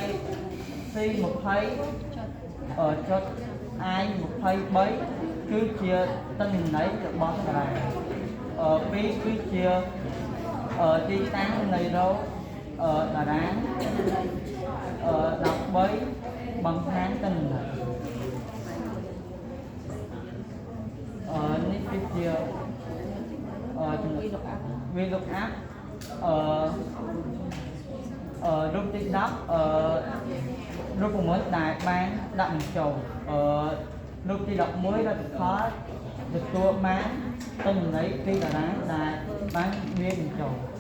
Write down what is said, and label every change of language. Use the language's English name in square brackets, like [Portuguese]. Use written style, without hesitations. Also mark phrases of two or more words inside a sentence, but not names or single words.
[Khmer] 20 ចុច I 23គឺជាទិន្នន័យរបស់តារាង2គឺជាទីតាំងនៃរោតារាង 13បង្ហាញទិន្នន័យនេះគឺជា [English] we look up [Khmer] រូបទី10រូបមន្តដែលបានដាក់បញ្ចូលរូបទី11លទ្ធផលទទួលបានទិន្នន័យពីតារាងដែលបានវាបញ្ចូល